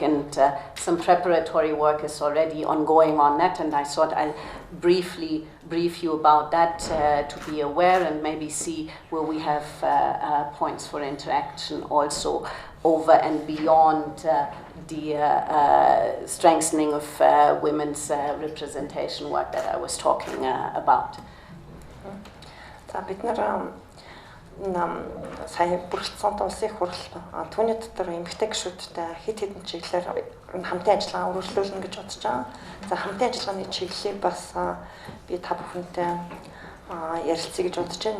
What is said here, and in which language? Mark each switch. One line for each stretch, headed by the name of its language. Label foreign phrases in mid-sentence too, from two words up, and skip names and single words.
English: And some preparatory work is already ongoing on that, and I thought I'll briefly brief you about that to be aware and maybe see where we have points for interaction also over and beyond the strengthening of women's representation work that I was talking about.
Mongolian: За бид нар сая бүрэлдэхүүн улсын хурал түүний дотор эмэгтэй гишүүдтэй хэд хэдэн чиглэлээр хамтын ажиллагаа үргэлжлүүлнэ гэж бодож байгаа. За хамтын ажиллагааны чиглэлийг бас би та бүхэнтэй ярилцъя гэж бодож байна.